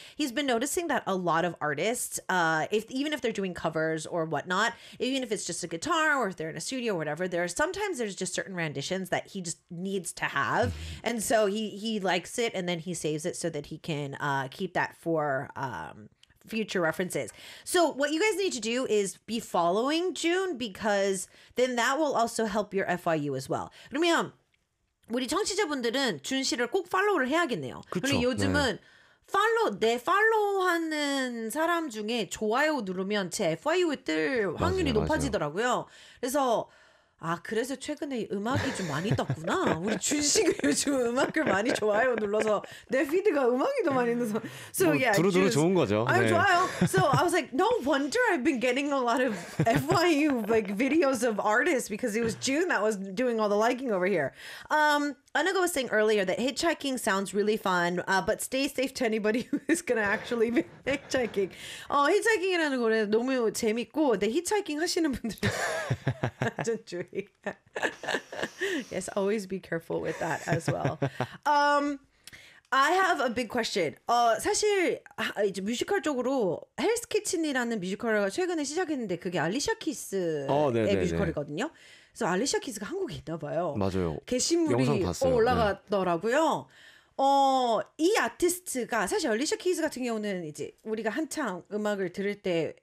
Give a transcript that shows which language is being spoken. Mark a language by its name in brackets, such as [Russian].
[English] He's been noticing that a lot of artists, even if they're doing covers or whatnot, even if it's just a guitar or if they're in a studio or whatever, sometimes there's just certain renditions that he just needs to have. And so he likes it and then he saves it so that he can keep that for future references. So what you guys need to do is be following June, because then that will also help your FYU as well. [Korean] 그러면 우리 청취자분들은 준 씨를 꼭 팔로우를 해야겠네요. 그렇죠. 요즘은 네. 팔로 내 팔로우하는 사람 중에 좋아요 누르면 제 FYU에 뜰 확률이 맞아요, 높아지더라고요. 맞아요. 그래서 아 그래서 최근에 음악이 좀 많이 떴구나. 우리 준식이 요즘 음악을 많이 좋아요 눌러서 내 피드가 음악이 더 많이 눌러서 [English] so [Korean] 뭐, [English] yeah, [Korean] 두루두루 좋은 거죠. 아 네. 좋아요. [English] So I was like, no wonder I've been getting a lot of FYU like videos of artists because it was June that was doing all the liking over here. Anago was saying earlier that hitchhiking sounds really fun, but stay safe to anybody who is going to actually be hitchhiking. [Korean] Oh, hitchhiking이라는 거는 너무 재밌고, 근데 hitchhiking 하시는 분들은 완전 주의. [English] Yes, always be careful with that as well. I have a big question. [Korean] 사실 이제 뮤지컬 쪽으로 헬스 키친이라는 뮤지컬을 최근에 시작했는데 그게 알리샤 키스의 어, 네, 뮤지컬이거든요. 네, 네. 그래서 알리샤 키스가 한국에 있나 봐요. 맞아요. 게시물이 영상 봤어요. 올라갔더라고요. 네. 이 아티스트가 사실 알리샤 키스 같은 경우는 이제 우리가 한창 음악을 들을 때